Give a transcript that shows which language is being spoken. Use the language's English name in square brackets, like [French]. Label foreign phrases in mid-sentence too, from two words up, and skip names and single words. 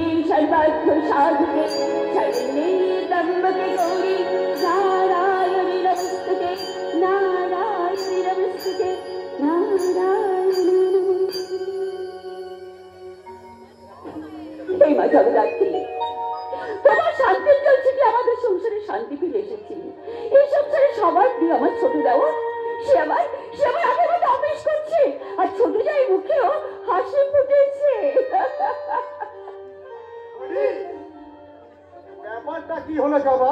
[Sanskrit] सर्वार्थ साधके शरण्ये त्र्यंबके गौरी नारायणि नमस्तुते नारायणि नमस्तुते नारायणि [Bangla] हे মা জগদ্ধাত্রী, তোমার শান্তির জল ছিটে আমাদের সংসারে শান্তি ফিরে এসেছি। এই সংসারে সবার প্রিয় আমার ছোট দেওয়া, সে আমার আগের মতো অফিস করছে, আর ছোট যাই মুখেও হাসি ফুটেছে। ব্যাপারটা কি হলো জবা?